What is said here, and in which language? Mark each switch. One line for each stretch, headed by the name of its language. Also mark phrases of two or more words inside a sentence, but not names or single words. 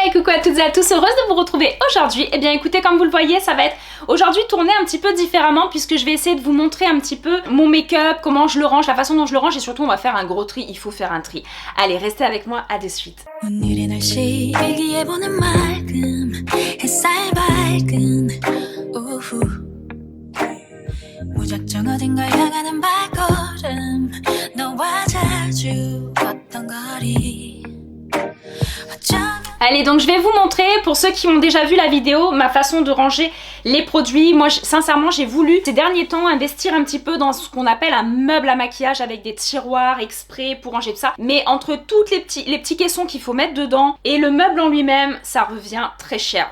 French: coucou à toutes et à tous, heureuse de vous retrouver aujourd'hui. Eh bien écoutez, comme vous le voyez, ça va être aujourd'hui tourné un petit peu différemment puisque je vais essayer de vous montrer un petit peu mon make-up, comment je le range, la façon dont je le range et surtout on va faire un gros tri, il faut faire un tri. Allez, restez avec moi, à de suite.
Korean: 무작정 어딘가 향하는 발걸음 너와 자주 걷던 거리.
French: Allez, donc je vais vous montrer, pour ceux qui ont déjà vu la vidéo, ma façon de ranger les produits. Moi, sincèrement, j'ai voulu ces derniers temps investir un petit peu dans ce qu'on appelle un meuble à maquillage avec des tiroirs exprès pour ranger tout ça. Mais entre tous les petits caissons qu'il faut mettre dedans et le meuble en lui-même, ça revient très cher.